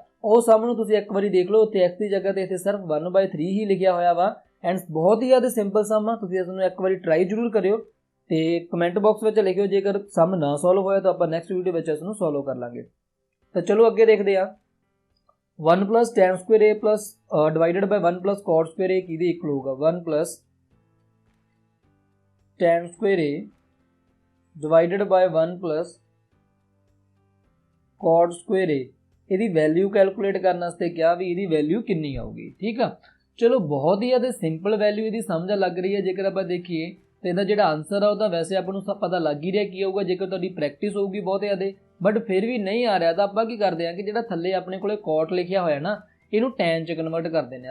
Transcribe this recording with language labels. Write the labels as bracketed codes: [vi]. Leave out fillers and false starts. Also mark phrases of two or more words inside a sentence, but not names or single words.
[pa] ਉਹ ਸਮ ਨੂੰ ਤੁਸੀਂ ਇੱਕ ਵਾਰੀ ਦੇਖ ਲਓ, ਉੱਥੇ ਐਕਸ ਦੀ ਜਗ੍ਹਾ ਤੇ ਇੱਥੇ ਸਿਰਫ 1/3 ਹੀ ਲਿਖਿਆ ਹੋਇਆ ਵਾ ਐਂਡ ਬਹੁਤ ਹੀ ਜ਼ਿਆਦਾ ਸਿੰਪਲ ਸਮ ਆ। ਤੁਸੀਂ ਇਸ ਨੂੰ ਇੱਕ ਵਾਰੀ ਟਰਾਈ ਜ਼ਰੂਰ ਕਰਿਓ ਤੇ [en] comment box [pa] ਵਿੱਚ ਲਿਖਿਓ ਜੇਕਰ ਸਮ ਨਾ ਸੋਲਵ ਹੋਇਆ ਤਾਂ ਆਪਾਂ [en] next video [pa] ਵਿੱਚ ਇਸ ਨੂੰ ਸੋਲਵ ਕਰ ਲਾਂਗੇ। ਤਾਂ ਚਲੋ ਅੱਗੇ ਦੇਖਦੇ ਹਾਂ। [en] 1 + tan² a plus divided by 1 + cot² a [pa] ਕਿਹਦੇ ਇਕੁਅਲ ਹੋਊਗਾ? [en] 1 + tan² a divided by 1 + cot² a [pa] ਇਹਦੀ ਵੈਲਿਊ ਕੈਲਕੂਲੇਟ ਕਰਨ ਵਾਸਤੇ ਕਿਹਾ ਵੀ ਇਹਦੀ ਵੈਲਿਊ ਕਿੰਨੀ ਆਊਗੀ, ਠੀਕ ਆ। ਚਲੋ ਬਹੁਤ ਹੀ ਜ਼ਿਆਦਾ ਸਿੰਪਲ ਵੈਲਿਊ ਇਹਦੀ ਸਮਝ ਲੱਗ ਰਹੀ ਹੈ। ਜੇਕਰ ਆਪਾਂ ਦੇਖੀਏ ਤਾਂ ਇਹਦਾ ਜਿਹੜਾ ਆਨਸਰ ਆ ਉਹ ਤਾਂ ਵੈਸੇ ਆਪਾਂ ਨੂੰ ਸਭ ਪਤਾ ਲੱਗ ਹੀ ਰਿਹਾ ਕੀ ਹੋਊਗਾ ਜੇਕਰ ਤੁਹਾਡੀ ਪ੍ਰੈਕਟਿਸ ਹੋਊਗੀ ਬਹੁਤ ਜ਼ਿਆਦਾ, ਬਟ ਫਿਰ ਵੀ ਨਹੀਂ ਆ ਰਿਹਾ ਤਾਂ ਆਪਾਂ ਕੀ ਕਰਦੇ ਹਾਂ ਕਿ ਜਿਹੜਾ ਥੱਲੇ ਆਪਣੇ ਕੋਲੇ ਕੋਟ ਲਿਖਿਆ ਹੋਇਆ ਨਾ ਇਹਨੂੰ ਟੈਨ 'ਚ ਕਨਵਰਟ ਕਰ ਦਿੰਦੇ ਹਾਂ।